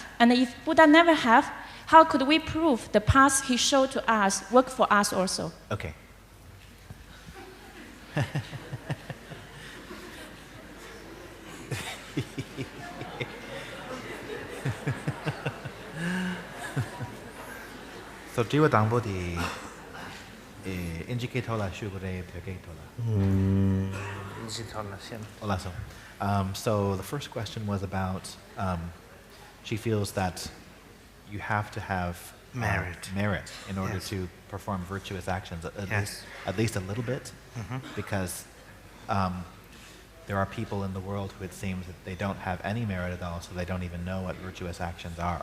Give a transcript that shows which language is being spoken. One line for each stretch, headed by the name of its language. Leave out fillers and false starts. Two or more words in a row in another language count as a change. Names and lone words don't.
English: And if Buddha never have, how could we prove the path he showed to us work for us also? Okay. So jiwa dangbo di indicator la shugure pegator la. So the first question was about she feels that you have to have merit in order to perform virtuous actions, at least a little bit, because there are people in the world who it seems that they don't have any merit at all, so they don't even know what virtuous actions are.